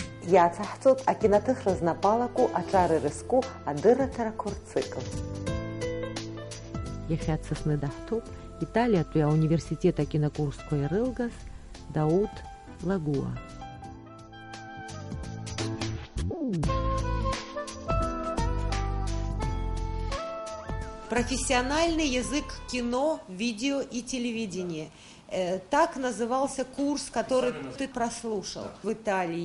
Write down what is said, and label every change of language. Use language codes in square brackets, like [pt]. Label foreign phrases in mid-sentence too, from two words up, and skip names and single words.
[ab] Иацаҳҵоит акиноҭыхра палаку аҿар ирызку адырраҭарақәа рцикл. Иахьа Сосны даҳҭоуп Италиатәи ауниверситет акинокурсқәа ирылгаз Дауд Лагуа. [ru] Профессиональный язык кино, видео и телевидения. Так назывался курс, который ты прослушал в Италии.